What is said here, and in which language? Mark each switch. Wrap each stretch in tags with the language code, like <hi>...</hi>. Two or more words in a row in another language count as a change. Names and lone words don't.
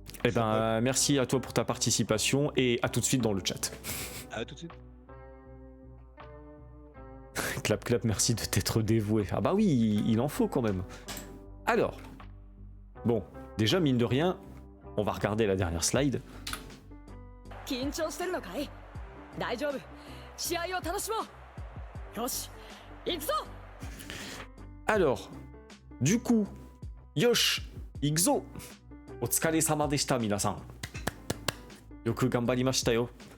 <fr>Eh ben, merci à toi pour ta participation, et à tout de suite dans le chat. À tout de suite. Clap clap, merci de t'être dévoué. Ah bah oui, il en faut quand même. Alors, bon, déjà mine de rien, on va regarder la dernière slide.</fr> <ja>緊張してるのかい大丈夫試合を楽しもうよし行くぞ</ja> <fr>Alors, du coup,</fr> <ja>Yosh, Ixo, お疲れ様でした皆さん。よく頑張りましたよ。</ja>